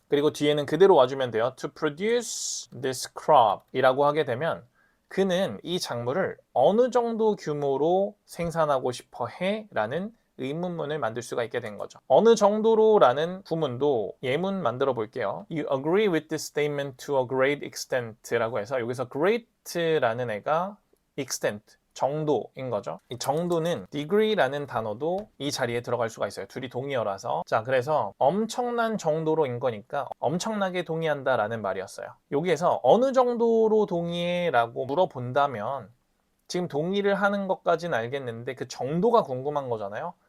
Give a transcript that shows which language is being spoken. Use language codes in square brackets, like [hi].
[ko] 그리고 뒤에는 그대로 와주면 돼요. to produce this crop 이라고 하게 되면 그는 이 작물을 어느 정도 규모로 생산하고 싶어 해? 라는 의문문을 만들 수가 있게 된 거죠. 어느 정도로 라는 구문도 예문 만들어 볼게요. [en] You agree with this statement to a great extent 라고 해서 여기서 great라는 애가 extent, 정도인 거죠. [ko] 이 정도는 degree라는 단어도 이 자리에 들어갈 수가 있어요. 둘이 동의어라서. 자, 그래서 엄청난 정도로인 거니까 엄청나게 동의한다 라는 말이었어요. 여기에서 어느 정도로 동의해 라고 물어본다면 지금 동의를 하는 것까지는 알겠는데 그 정도가 궁금한 거잖아요.